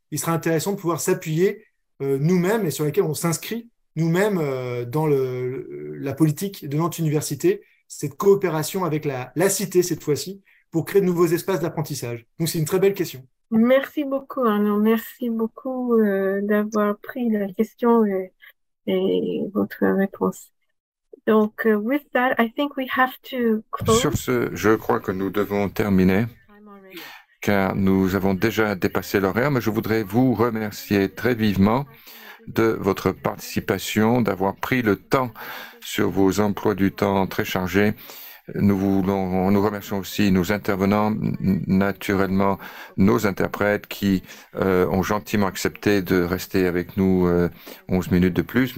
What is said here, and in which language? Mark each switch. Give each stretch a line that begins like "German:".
French: il sera intéressant de pouvoir s'appuyer nous-mêmes et sur lesquels on s'inscrit nous-mêmes dans la politique de notre université, cette coopération avec la cité cette fois-ci, pour créer de nouveaux espaces d'apprentissage. Donc c'est une très belle question. Merci beaucoup, Arnaud. Merci beaucoup d'avoir pris la question et votre réponse.
English: Donc, with that, I think we have to close.
French: Sur ce, je crois que nous devons terminer, car nous avons déjà dépassé l'horaire, mais je voudrais vous remercier très vivement de votre participation, d'avoir pris le temps sur vos emplois du temps très chargés. Nous remercions aussi nos intervenants, naturellement nos interprètes qui ont gentiment accepté de rester avec nous 11 minutes de plus.